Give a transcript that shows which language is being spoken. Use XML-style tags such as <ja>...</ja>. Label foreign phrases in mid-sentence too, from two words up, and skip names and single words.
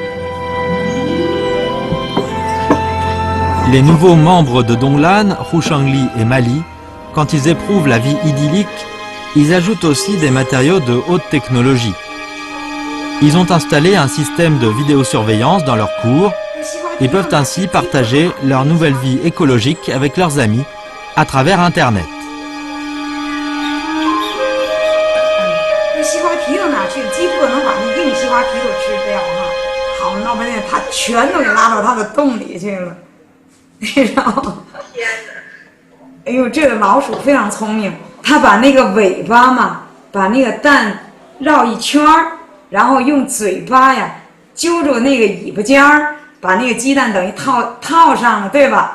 <fr>Les nouveaux membres de Donglan, Hu Shangli et Mali, quand ils éprouvent la vie idyllique, ils ajoutent aussi des matériaux de haute technologie. Ils ont installé un système de vidéosurveillance dans leurs cours et peuvent ainsi partager leur nouvelle vie écologique avec leurs amis à travers Internet.</fr> <zh>西瓜皮都拿去，几乎能把那硬西瓜皮都吃掉哈。好闹半天，他全都给拉到他的洞里去了，你知道吗？哎呦，这个老鼠非常聪明，它把那个尾巴嘛，把那个蛋绕一圈儿，然后用嘴巴呀揪住那个尾巴尖儿，把那个鸡蛋等于套上了，对吧？</zh>